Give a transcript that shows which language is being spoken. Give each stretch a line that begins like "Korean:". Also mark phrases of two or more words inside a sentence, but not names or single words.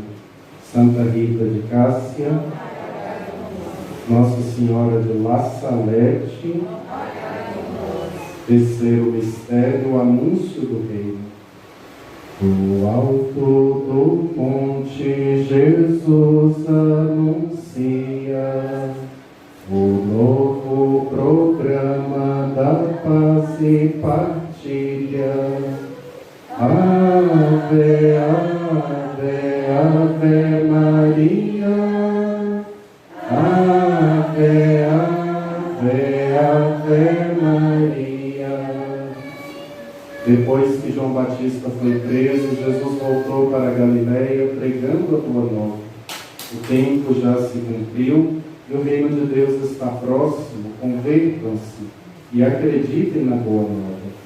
Portuguese: Santa Rita de Cássia, Nossa Senhora de La Salete, terceiro mistério, o anúncio do reino. Do alto do monte Jesus anuncia o novo programa da paz e partilha. Ave, ave, ave Maria. Ave, ave, ave Maria. Depois que João Batista foi preso, Jesus voltou para a Galiléia pregando a boa nova. O tempo já se cumpriu e o reino de Deus está próximo. Convertam-se e acreditem na boa nova.